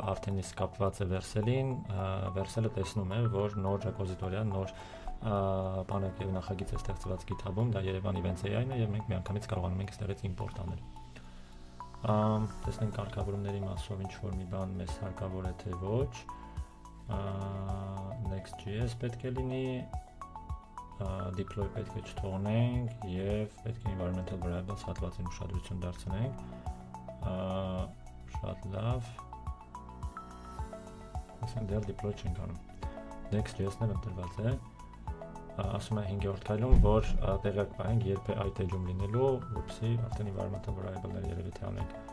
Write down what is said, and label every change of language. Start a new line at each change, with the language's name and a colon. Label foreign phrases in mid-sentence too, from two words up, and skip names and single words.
Armenian: արդեն իսկ կապված է Vercel-ին, Vercel-ը տեսնում է, որ նոր ռեպոզիտորիա, նոր բանակ եւ նախագիծ է ստեղծված GitHub-ում, դա Yerevan Events AI-ն է եւ մենք միանգամից կարողանում ենք այստեղից import անել։ Տեսնենք կարգավորումների մասով ինչ որ մի բան մեզ հարկավոր է թե ոչ, Next.js պետք է լինի, deploy պետք է չթողնենք եւ պետք է
English: environmental variables
Armenian: հատվածին ուշադրություն դարձնենք, շատ լավ, ասենք դեռ deploy չենք անում, Next.js-ն էլ ընտրված է, ասում է 5-րդ քայլում, որ տեղյակ պահենք երբ է այդ edge-ում լինելու, որպեսզի արդեն
English: environmental variable-
Armenian: ներ երևի թե անենք։